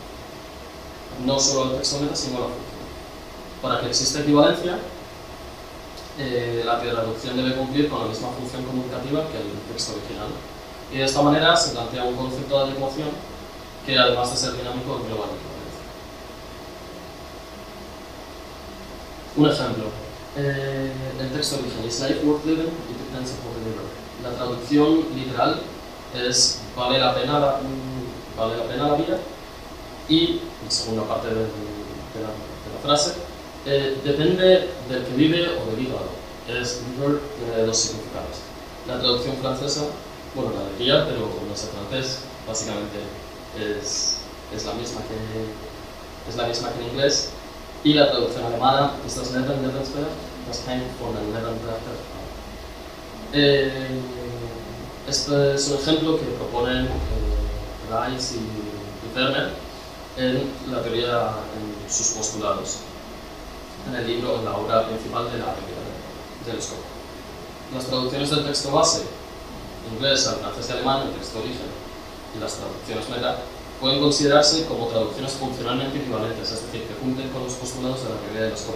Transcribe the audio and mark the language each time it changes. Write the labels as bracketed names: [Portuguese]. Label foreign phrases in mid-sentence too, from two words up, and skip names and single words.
[Spanish] No solo al texto meta, sino a la función. Para que exista equivalencia, la traducción debe cumplir con la misma función comunicativa que el texto original. Y de esta manera se plantea un concepto de adecuación que, además de ser dinámico, engloba la equivalencia. Un ejemplo. El texto original es [English] Life Worth Living, it depends upon the delivery. [Spanish] La traducción literal es vale la pena la vida, y la segunda parte de la frase depende del que vive o del hígado. Es liver, tiene dos significados. La traducción francesa, bueno, la de guía, pero no sé francés, básicamente es la misma que en inglés. Y la traducción alemana, [German] ist das Leben lebenswert, das hängt von den Lebenswerten ab. [Spanish] Este es un ejemplo que proponen Rice y Vermeer en la teoría, en sus postulados, en el libro, en la obra principal de la teoría del escopo. Las traducciones del texto base, inglés al francés y alemán, el texto origen, y las traducciones meta, pueden considerarse como traducciones funcionalmente equivalentes, es decir, que cumplen con los postulados de la teoría del escopo.